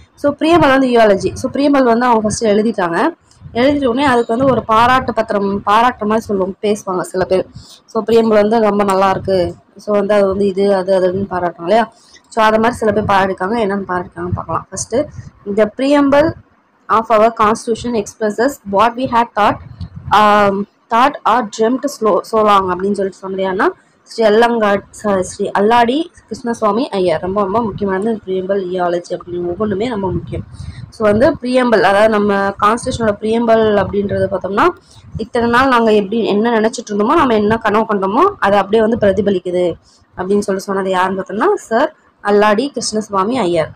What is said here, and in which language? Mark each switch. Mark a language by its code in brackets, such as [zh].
[ta] So பிரியம்பல் வந்து யூஆலஜி. So பிரியம்பல் வந்து அவங்க ஃபஸ்ட்டு எழுதிட்டாங்க. எழுதிட்ட உடனே அதுக்கு வந்து ஒரு பாராட்டுற மாதிரி சொல்லுவோம், பேசுவாங்க சில பேர். ஸோ பிரியம்பல் வந்து ரொம்ப நல்லா இருக்கு, ஸோ வந்து அது வந்து இது அதுன்னு பாராட்டுறாங்க இல்லையா. ஸோ அதை மாதிரி சில பேர் பாராட்டிருக்காங்க. என்னென்னு பாராட்டிருக்காங்கன்னு பார்க்கலாம். ஃபஸ்ட்டு இந்த பிரியம்பல் [en] of our constitution expresses what we had thought or dreamt so long [ta] அப்படின்னு சொல்லிட்டு சொன்னதுன்னா [en] Shri Alladi Krishnaswami Iyer. [ta] ரொம்ப ரொம்ப முக்கியமானது ப்ரீஎம்பிள் இயாலஜி அப்படின்னு ஒவ்வொன்றுமே ரொம்ப முக்கியம். ஸோ வந்து ப்ரீஎம்பிள், அதாவது நம்ம கான்ஸ்டியூஷனோட ப்ரீஎம்பிள் அப்படின்றது பார்த்தோம்னா இத்தனை நாள் நாங்கள் எப்படி என்ன நினைச்சிட்டு இருந்தோமோ, நம்ம என்ன கனவு கண்டோமோ அதை அப்படியே வந்து பிரதிபலிக்குது அப்படின்னு சொல்லி சொன்னது யாருன்னு பார்த்தோம்னா சார் அல்லாடி கிருஷ்ணசுவாமி ஐயர்.